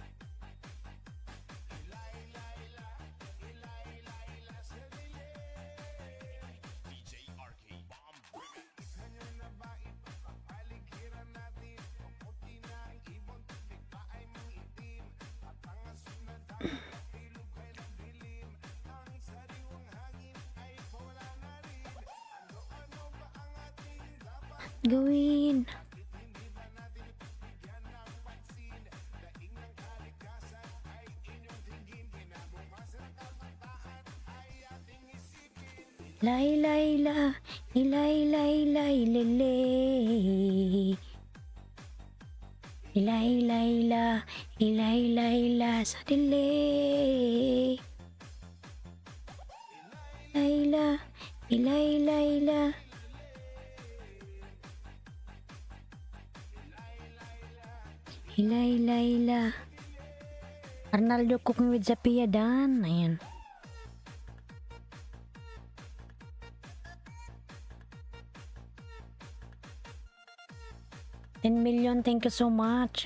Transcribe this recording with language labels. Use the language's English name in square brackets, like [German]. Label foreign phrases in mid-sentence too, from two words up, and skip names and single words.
[English] DJ RK Bomb Remix. [Filipino] Gawin. Lay lay la, ilay lay lay lele. Ilay lay la, ilay lay la sa dili. Layla, ilay lay la. Ilay lay la. [English] Arnaldo cooking with Zapia Dan. [Filipino] Ayan. [English] $10 million, thank you so much.